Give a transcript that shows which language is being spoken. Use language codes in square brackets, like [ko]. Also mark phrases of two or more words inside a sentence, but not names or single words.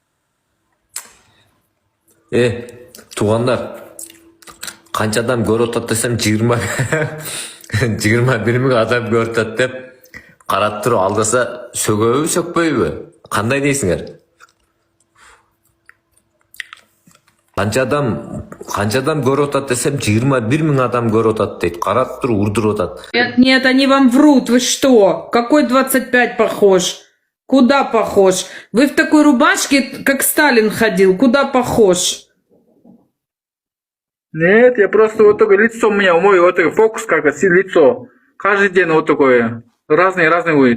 [ky] Туугандар, канча адам көрүп атат десем 21 000 адам көрүп атат деп карап туруп алдаса сөгөбү сөкпөйбү? Кандай дейсиңер? Канча адам көрүп атат десем 21 000 адам көрүп атат дейт. Карап туруп урдуруп атат. [ru] Нет, они вам врут. Вы что? Какой 25 похож? Куда похож? Вы в такой рубашке, как Сталин ходил. Куда похож? Нет, я просто вот такое лицо у меня, мой вот такой фокус, как лицо. Каждый день вот такое. Разные будет.